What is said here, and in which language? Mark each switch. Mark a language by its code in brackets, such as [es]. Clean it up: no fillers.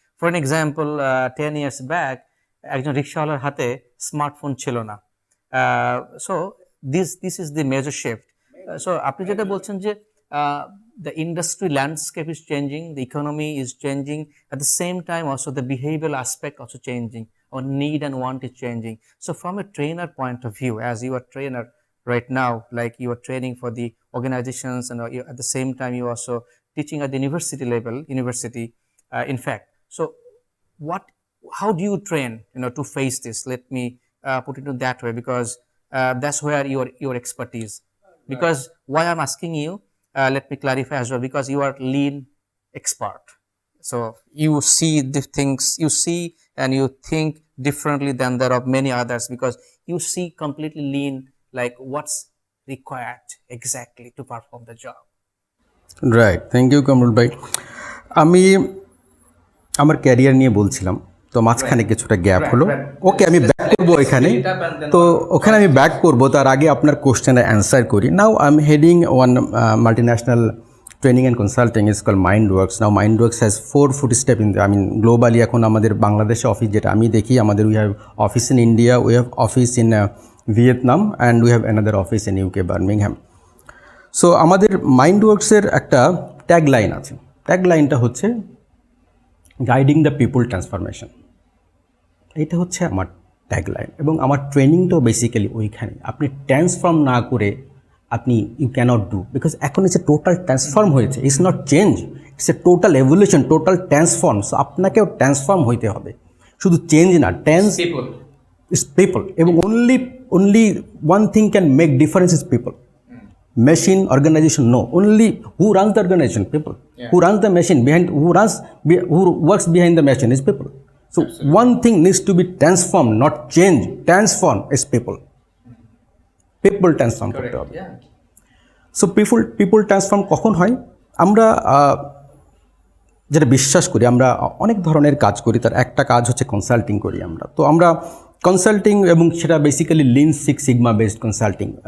[en] For an example, 10 years back, [bn] একজন রিক্সাওয়ালার হাতে স্মার্টফোন ছিল না। [en] So this is the major shift. So [bn] আপনি যেটা বলছেন যে [en] the industry landscape is changing, the economy is changing, at the same time also the behavioral aspect also changing, our need and want is changing. So from a trainer point of view, as you are trainer right now, like you are training for the organizations and at the same time you also teaching at the university in fact. So how do you train to face this? Let me put it in that way, because that's where your expertise. Because why I'm asking you, let me clarify as well, because you are lean expert. So you see the things, you see and you think differently than there are many others, because you see completely lean like what's required exactly to perform the job. Right, thank you Kamrul ভাই। [bn] আমি আমার career নিয়ে বলছিলাম, তো মাঝখানে কিছুটা gap হলো। ওকে, আমি ব্যাক করবো এখানে, তো ওখানে আমি ব্যাক করবো। তার আগে আপনার কোশ্চেনের অ্যান্সার করি। [en] Now I am heading one multinational training and consulting is call Mindworks. Now Mindworks has 4 footstep in globally. [bn] এখন আমাদের বাংলাদেশে অফিস যেটা আমি দেখি, আমাদের [en] we have office in India, we have office in Vietnam, and we have another office in UK, [bn] Birmingham. So আমাদের মাইন্ডওয়ার্কসের একটা tagline আছে। ট্যাগলাইনটা হচ্ছে [en] Guiding the people transformation. [bn] এটা হচ্ছে আমার ট্যাগলাইন, এবং আমার ট্রেনিংটাও বেসিক্যালি ওইখানে। আপনি ট্রান্সফর্ম না করে আপনি [en] you cannot do, [bn] বিকজ এখন [en] it's a total transform [bn] হয়েছে। [en] It's not change, it's a total evolution, total transform. [bn] So আপনাকেও ট্রান্সফর্ম হইতে হবে, শুধু চেঞ্জ না, [en] It's people. এবং only one thing can make difference is people. Machine, organization, no. Only who runs the organization? People. Yeah. Who runs the machine behind? Who works behind the machine is people. So absolutely, one thing needs to be transformed, not change. Transform is people. People transform [bn] করতে হবে। [en] so people transform [bn] কখন হয়? আমরা যেটা বিশ্বাস করি, আমরা অনেক ধরনের কাজ করি, তার একটা কাজ হচ্ছে কনসাল্টিং করি আমরা। তো আমরা কনসাল্টিং, এবং সেটা basically Lin six sigma based consulting.